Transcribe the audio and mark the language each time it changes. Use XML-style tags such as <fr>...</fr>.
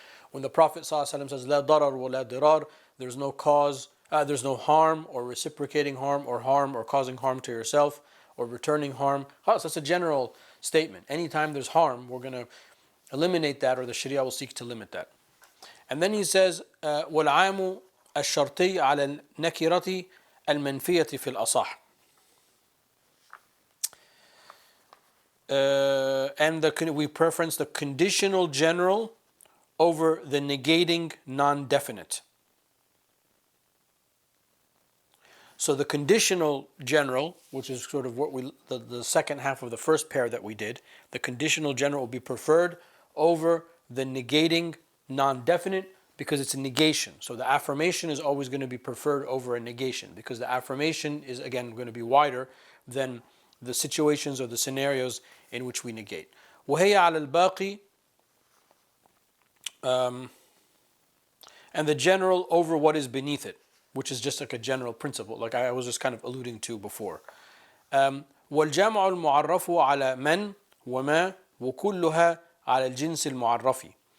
<en>When the Prophet ﷺ says, La darar wa la dirar, there's no cause, there's no harm or reciprocating harm or causing harm to yourself or returning harm. That's a general statement. Anytime there's harm, we're going to eliminate that, or the Sharia will seek to limit that. And then he says,</en> <ar>وَالْعَامُ الشرطي على النكرة المنفية في الأصح.</ar> <en>And we preference the conditional general over the negating non-definite. So the conditional general, which is sort of what the second half of the first pair that we did, the conditional general will be preferred over the negating non-definite because it's a negation. So the affirmation is always going to be preferred over a negation because the affirmation is again going to be wider than the situations or the scenarios in which we negate.</en> <ar>وهي على الباقي,</ar> <en>and the general over what is beneath it, which is just like a general principle, like I was just kind of alluding to before.</en> <ar>والجمع المعرف على من وما وكلها على الجنس المعرف.</ar>